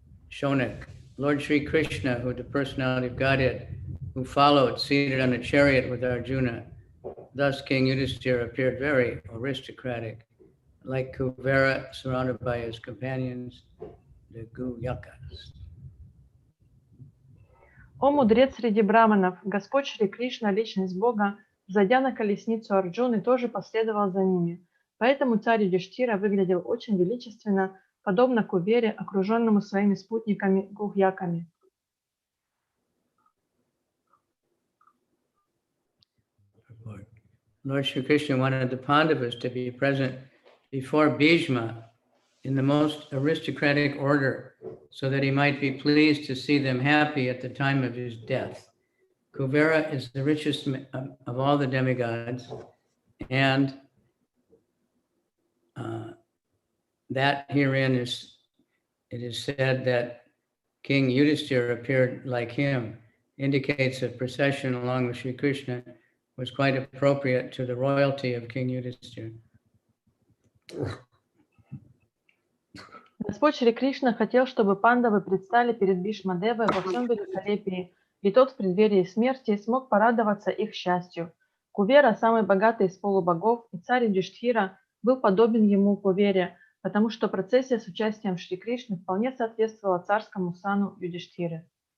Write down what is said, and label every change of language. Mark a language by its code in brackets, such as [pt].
[en] Shonik, Lord Sri Krishna, who the personality of Godhead, who followed seated on a chariot with Arjuna. Thus King Yudhisthira appeared very aristocratic, like Kuvera surrounded by his companions, the Guyakas. [ru] О мудрец среди браманов, Господь Шри Кришна, личность Бога, взойдя на колесницу Арджуны, тоже последовал за ними. Поэтому царь Юдиштхира выглядел очень величественно, подобно Кувере, окруженному своими спутниками Гухьяками. [en] Lord Shri Krishna wanted the Pandavas to be present before Bhishma in the most aristocratic order, so that he might be pleased to see them happy at the time of his death. Kuvera is the richest of all the demigods, and that herein it is said that King Yudhisthira appeared like him, indicates that procession along with Shri Krishna was quite appropriate to the royalty of King Yudhisthira. [ru] Господь Шри Кришна хотел, чтобы пандавы предстали перед Бхишма-девой во всем великолепии, и тот в преддверии смерти смог порадоваться их счастью. Кувера, самый богатый из полубогов, и царь Юдиштхира был подобен ему Кувере, потому что процессия с участием Шри Кришны вполне соответствовала царскому сану Юдиштхиры.